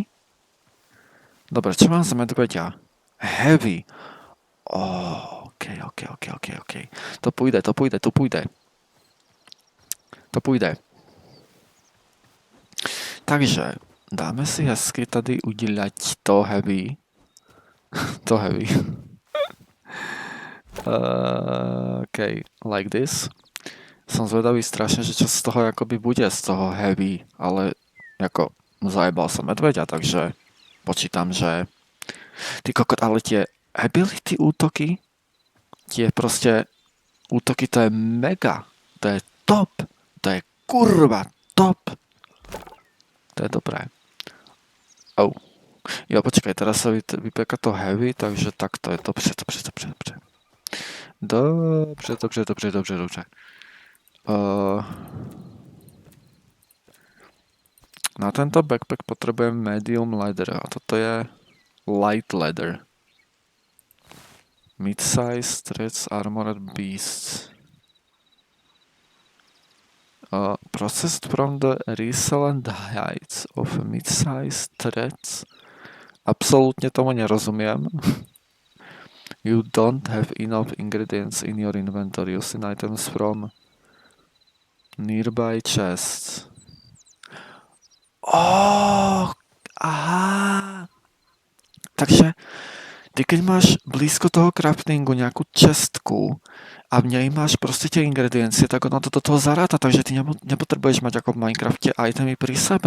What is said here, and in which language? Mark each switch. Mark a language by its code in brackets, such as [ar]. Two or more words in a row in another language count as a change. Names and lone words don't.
[sk] Dobre, čo mám za medveďa? Heavy. OK. To pôjde. [cs] Takže, dáme si hezky tady udělat to heavy. [en] To heavy. OK, like this. [sk] Som zvedavý strašne, že čo z toho akoby bude, z toho heavy, ale ako zajebal som medveďa, takže počítam, že ty kokot, ale tie ability útoky, tie proste útoky, to je mega, to je top, to je kurva top. To je dobré. Oh. Jo, počkaj, teraz sa vypeka to heavy, takže takto je dobře. [cs] Dobře. [sk] Na tento backpack potrebujem [en] medium leather [sk] a toto je [en] light leather. Mid-size threads armored beasts. Processed from the resilient hides of mid-size threads. [sk] Absolútne tomu nerozumiem. [en] You don't have enough ingredients in your inventory. Using items from nearby chests. [sk] Aha. Takže ty keď máš blízko toho craftingu nejakú čestku a v nej máš proste tie ingrediencie, tak ono to do toho zaráta, takže ty nepotrebuješ mať ako v Minecrafte itemy pri sebe.